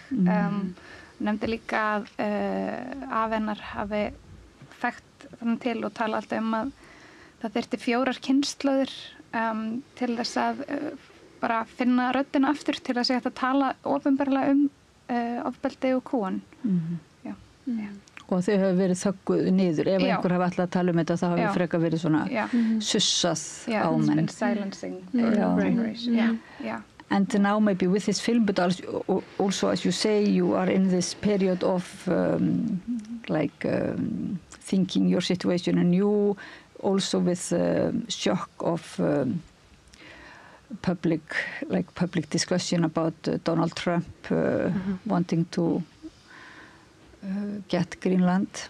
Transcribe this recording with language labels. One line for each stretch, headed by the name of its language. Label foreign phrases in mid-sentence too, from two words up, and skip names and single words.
Icelandic: Nefndi líka að af hennar hafi þekkt þannig til og tala alltaf að það þyrfti 4 kynslóðir til þess að bara finna röddina aftur til að segja að tala opinberlega ofbeldi og kúgun. Já. Og þau hafa verið þögguð niður. Ef einhver hafa alltaf að tala um þetta, þá hafa frekar verið svona sussað á menn.
English: It's been silencing generation. And now maybe with this film, but also as you say, you are in this period of thinking your situation anew, also with shock of public discussion about Donald Trump wanting to get Greenland.